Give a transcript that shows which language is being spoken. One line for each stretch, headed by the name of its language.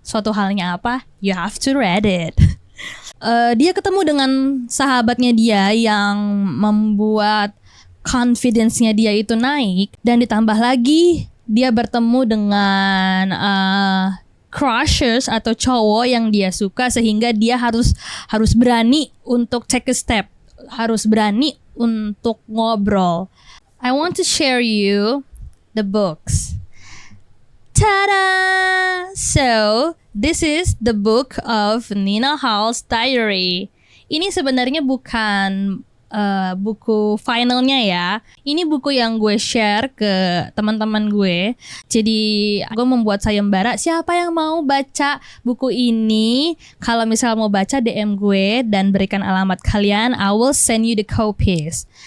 Indonesian: Suatu halnya apa?
English: You have to read it.
Indonesian: Dia ketemu dengan sahabatnya dia yang membuat confidence-nya dia itu naik, dan ditambah lagi dia bertemu dengan crushes atau cowok yang dia suka, sehingga dia harus berani untuk
English: take a step,
Indonesian: harus berani untuk ngobrol.
English: I want to share you the books. Ta-da! So, this is the book of Nina Hall's Diary.
Indonesian: Ini sebenarnya bukan buku finalnya ya. Ini buku yang gue share ke teman-teman gue. Jadi gue membuat sayembara, siapa yang mau baca buku ini, kalau misal mau baca DM gue dan berikan alamat kalian,
English: I will send you the copies.